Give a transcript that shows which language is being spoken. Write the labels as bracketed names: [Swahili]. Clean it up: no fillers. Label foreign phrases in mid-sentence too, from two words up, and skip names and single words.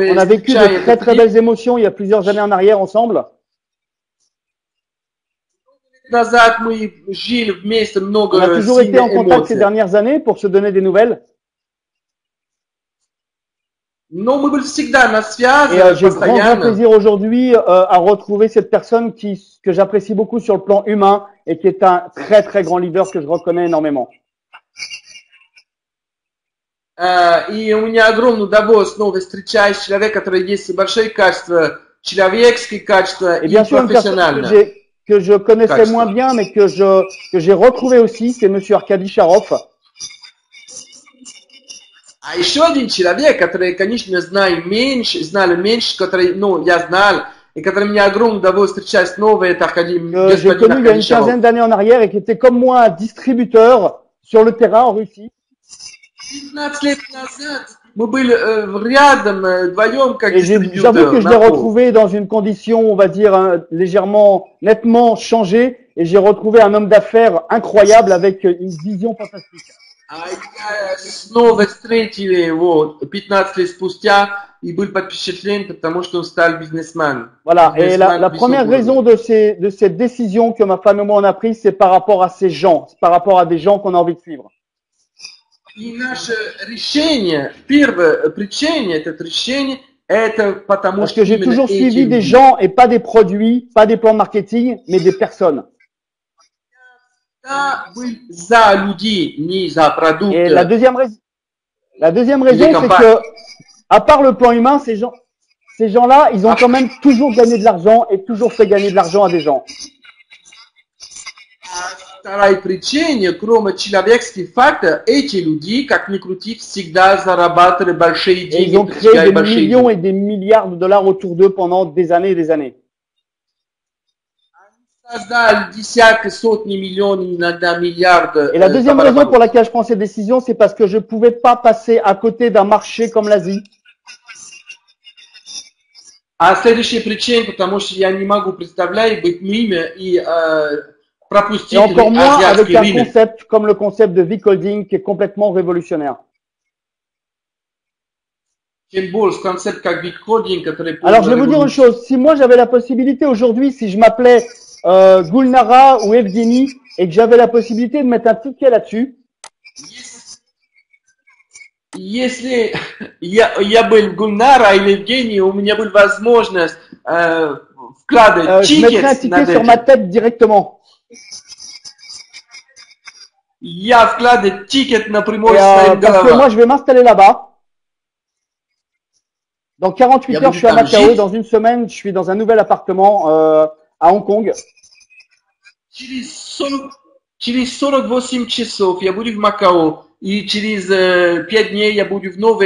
[French] On a vécu de [Russian] встречает, [French] très [Russian] это [French] très [Russian] Филипп. [French] belles émotions il y a plusieurs années en arrière ensemble. [Russian] Назад мы жили вместе, [French] On a [Russian] много [French] toujours été en [Russian] сильных [French] contact ces [Russian] эмоций. [French] dernières années pour se donner des nouvelles. [Russian] Но мы были всегда на [French] Et [Russian] связи, [French] j'ai grand [Russian] постоянно. [French] plaisir aujourd'hui à retrouver cette personne que j'apprécie beaucoup sur le plan humain et qui est un très grand leader que je reconnais énormément. [Russian] И у меня огромное удовольствие снова встречать человека, который есть большие качества, человеческие качества [French] Et [Russian] и [French] bien sûr, une personne [Russian] профессиональные. [French] que je connaissais [Russian] Качество. [French] moins bien, mais que j'ai retrouvé aussi, c'est Monsieur Arkady Sharov. [Russian] А еще один человек, который, конечно, знали меньше, который, ну, я знал, и который мне огромное удовольствие встречать снова, это Аркадий, [French] Que j'ai [Russian] господин [French] connu il y a une [Russian] Аркадий Шаров. [French] quinzaine d'années en arrière et qui était comme moi un distributeur sur le terrain en Russie. [Russian] 15 лет назад мы были рядом, вдвоем, как [French] Et j'avoue [Russian] дистрибьютор. [French] que je l'ai retrouvé dans une condition, on va dire, légèrement, nettement changée. Et j'ai retrouvé un homme d'affaires incroyable avec une vision fantastique. [Russian] А я снова встретили его 15 лет спустя и был под впечатлением, потому что он стал бизнесменом. [French] Voilà. Et la [Russian] Бизнесмен [French] première [Russian] высокого [French] raison de cette décision que ma femme et moi on a prise, c'est par rapport à ces gens, c'est par rapport à des gens qu'on a envie de suivre. [Russian] И наше решение, первое причина, это решение, это потому [French] Parce [Russian] что [French] que j'ai [Russian] именно [French] toujours [Russian] эти [French] suivi des [Russian] люди. [French] gens et pas des produits, pas des plans de marketing, mais des personnes. [Russian] Я был за людей, не за продукты. [French] Et la deuxième raison, Les c'est campagnes. que, à part le plan humain, ces gens-là, ils ont quand même toujours gagné de l'argent et toujours fait gagner de l'argent à des gens. [Russian] Вторая причина, кроме человеческих факторов, эти люди, как ни крути, всегда зарабатывали большие [French] Et [Russian] деньги, [French] ils ont créé [Russian] достигали [French] des [Russian] большие [French] millions [Russian] деньги. [French] et des milliards de dollars autour d'eux pendant des années et des années. [Russian] Создали десятки, сотни миллионов, иногда миллиарды. [French] Et la deuxième raison pour laquelle je prends cette décision, c'est parce que je ne pouvais pas passer à côté d'un marché comme l'Asie. [Russian] А следующая причина, потому что я не могу представлять быть мимо и [French] Et [Russian] пропустить [French] encore moins avec [Russian] азиатский [French] un [Russian] рынок. [French] concept comme le concept de Vic-Holding qui est complètement révolutionnaire. [Russian] Тем более концепт как Big-Holding, который [French] Alors je vais vous dire une chose, si moi j'avais la possibilité aujourd'hui, si je m'appelais Gulnara ou Evgeny et que j'avais la possibilité de mettre un ticket là-dessus, [Russian] Если я был Гульнара или Евгений, у меня была возможность вкладывать [French] je mettrais un [Russian] тикет [French] ticket [Russian] над [French] sur ma [Russian] этим. [French] tête directement. [Russian] Я вкладываю тикет напрямую [French] Et, [Russian] в свою [French] parce que moi [Russian] голову. [French] je vais m'installer là-bas. Dans 48 [Russian] Я [French] heures, [Russian] буду [French] je suis à [Russian] там [French] Macao. [Russian] жить. [French] Dans une semaine, je suis dans un nouvel appartement à Hong Kong. [Russian] Через 48 часов я буду в Макао, и через 5 дней я буду в новой